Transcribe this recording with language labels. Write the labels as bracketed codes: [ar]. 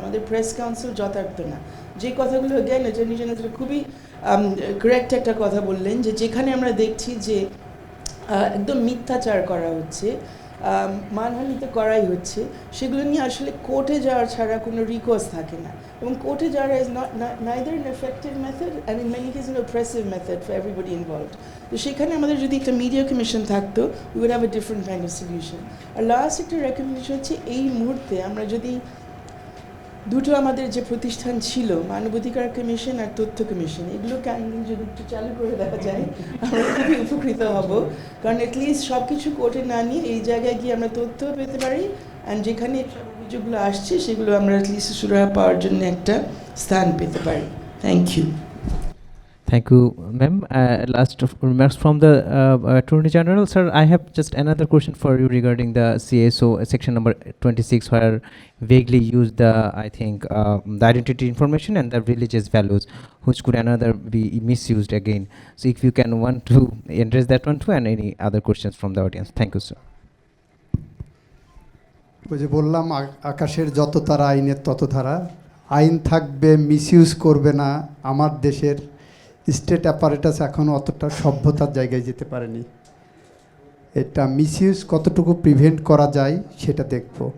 [bn] আমাদের press council যথার্থ না। যে কথাগুলো জ্ঞান অ্যাটর্নি জেনারেল খুবই কারেক্ট একটা কথা বললেন, যে যেখানে আমরা দেখছি যে একদম মিথ্যাচার করা হচ্ছে, মানহানি তো করাই হচ্ছে, সেগুলো নিয়ে আসলে কোর্টে যাওয়ার ছাড়া কোনো রিকোর্স থাকে না, এবং কোর্টে যাওয়া [en] Is neither an effective method and in many cases an oppressive method for everybody involved. [bn] তো সেখানে আমাদের যদি একটা মিডিয়া কমিশন থাকতো, [en] we would have a different kind of solution. [bn] আর last একটা রেকমেন্ডেশন হচ্ছে, এই মুহূর্তে আমরা যদি দুটো আমাদের যে প্রতিষ্ঠান ছিল, মানবাধিকার কমিশন আর তথ্য কমিশন, এগুলো কাইন্ডলি যদি একটু চালু করে দেওয়া যায় আমরা খুবই উপকৃত হব, কারণ অ্যাটলিস্ট সব কিছু কোর্টে না নিয়ে এই জায়গায় গিয়ে আমরা তথ্য পেতে পারি, অ্যান্ড যেখানে সব অভিযোগগুলো আসছে সেগুলো আমরা অ্যাটলিস্ট সুরাহা পাওয়ার জন্য একটা স্থান পেতে পারি। [en] Thank you. Thank you, ma'am. Last remarks from the Attorney General. Sir, I have just another question for you regarding the CSO section number 26, where vaguely used the, I think, the identity information and the religious values, which could another be misused again. So if you can want to address that one too, and any other questions from the audience. Thank you, sir. [bn] ওই যে বললাম, আকাশের যত তারা আইনের তত ধারা, আইন থাকবে, মিসইউজ করবে না। আমার দেশের স্টেট অ্যাপারেটাস এখনও অতটা সভ্যতার জায়গায় যেতে পারেনি। এটা মিসইউজ কতটুকু প্রিভেন্ট করা যায় সেটা দেখব।